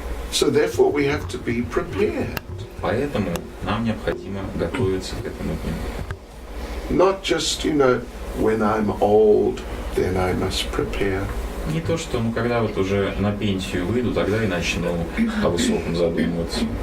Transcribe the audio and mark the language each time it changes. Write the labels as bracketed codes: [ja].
[en] So therefore we have to be prepared. [ru] Поэтому нам необходимо готовиться к этому дню. [en] Not just, when I'm old, then I must prepare. [ru] Не то, что когда вот уже на пенсию выйду, тогда и начну о высоком задумываться.